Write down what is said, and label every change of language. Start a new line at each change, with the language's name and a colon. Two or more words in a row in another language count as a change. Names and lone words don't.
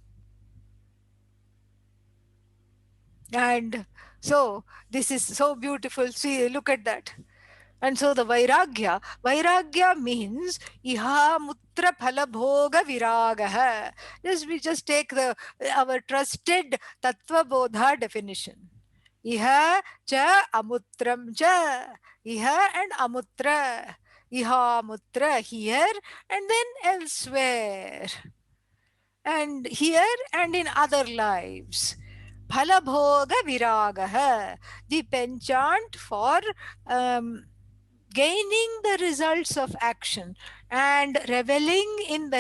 English: And so this is so beautiful. See, look at that. And so the vairagya means
Sanskrit: इह मुत्र फल भोग विरागः.
English: We just take our trusted tattva bodha definition.
Sanskrit: इह च अमुत्रं च.
English: Iha and amutra.
Sanskrit: इह मुत्र
English: here and then elsewhere. And here and in other lives.
Sanskrit: फलभोग विरागः.
English: The penchant for gaining the results of action and reveling in the